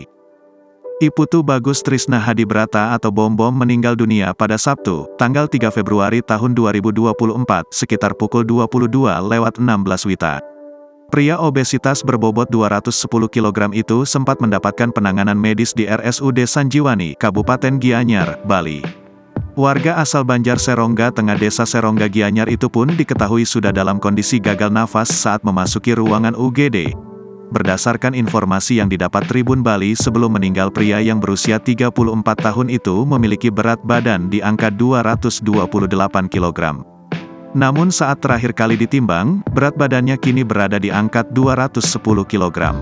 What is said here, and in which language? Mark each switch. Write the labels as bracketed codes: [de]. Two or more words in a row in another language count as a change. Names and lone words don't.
[id] Iputu Bagus Trisna Hadibrata atau Bom-Bom meninggal dunia pada Sabtu, tanggal 3 Februari tahun 2024, sekitar pukul 22:16 WITA. Pria obesitas berbobot 210 kg itu sempat mendapatkan penanganan medis di RSUD Sanjiwani, Kabupaten Gianyar, Bali. Warga asal Banjar Serongga Tengah Desa Serongga Gianyar itu pun diketahui sudah dalam kondisi gagal nafas saat memasuki ruangan UGD. Berdasarkan informasi yang didapat Tribun Bali sebelum meninggal, pria yang berusia 34 tahun itu memiliki berat badan di angka 228 kg. Namun saat terakhir kali ditimbang, berat badannya kini berada di angka 210 kg.